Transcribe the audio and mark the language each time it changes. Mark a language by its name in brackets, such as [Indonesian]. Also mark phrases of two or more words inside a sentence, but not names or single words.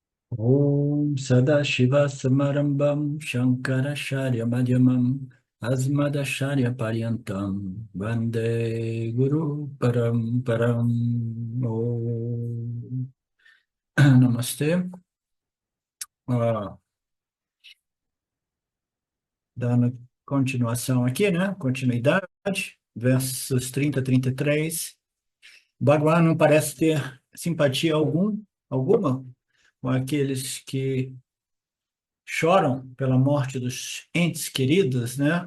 [Sanskrit] Om Sadashiva Samarambam Shankaracharya Madhyamam Asmadacharya Paryantam Vande Guru Paramparam. Om Namastê. [Portuguese] Ah, dando continuação aqui, né? Continuidade, versos 30 a 33. Bhagavan não parece ter simpatia alguma com aqueles que choram pela morte dos entes queridos, né?